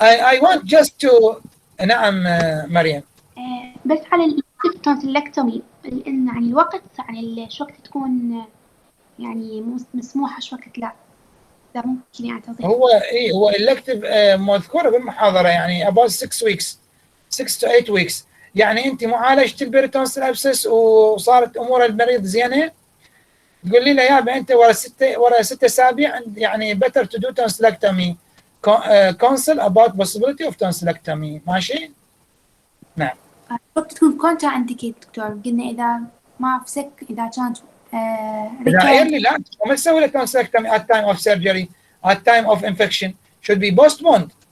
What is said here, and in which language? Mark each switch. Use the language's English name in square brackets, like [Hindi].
[English] I want just to [Arabic] نعم مريم. بس على الإلكتيف تونسيلكتومي لأن يعني الوقت يعني شو وقت تكون يعني مسموحة شو وقت لا ممكن يعني توضيح. [English] هو elective [Arabic] مذكورة بالمحاضرة يعني [English] about 6 weeks 6 to 8 weeks. [Arabic] يعني انت معالجة البيريتونسل ابسس وصارت امور المريض زينة، تقول لي يابا انت ورا 6 اسابيع يعني [English] better to do tonsillectomy counsel about possibility of tonsillectomy. [Arabic] ماشي؟ نعم. وقت تكون كونترا انديكيت دكتور، قلنا إذا ما في سك إذا كانت [English] إذا early [Arabic] لا ما تسوي له [English] tonsillectomy at time of surgery at time of infection should be postponed.